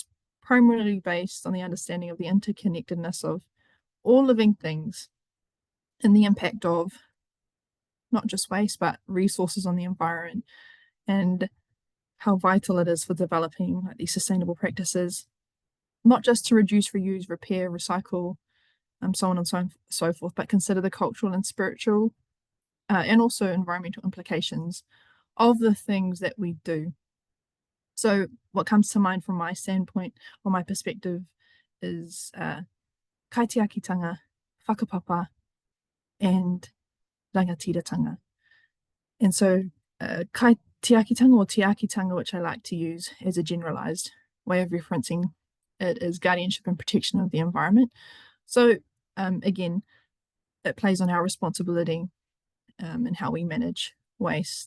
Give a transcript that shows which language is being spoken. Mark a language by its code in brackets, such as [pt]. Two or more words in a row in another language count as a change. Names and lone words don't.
[en] primarily based on the understanding of the interconnectedness of all living things and the impact of not just waste, but resources on the environment, and how vital it is for developing like these sustainable practices, not just to reduce, reuse, repair, recycle, so on and so forth, but consider the cultural and spiritual and also environmental implications of the things that we do. So what comes to mind from my standpoint or my perspective is [mi] kaitiakitanga, whakapapa, [en] and rangatiratanga. And so kaitiakitanga or tiakitanga, which I like to use as a generalized way of referencing it, is guardianship and protection of the environment. So again, it plays on our responsibility and how we manage waste.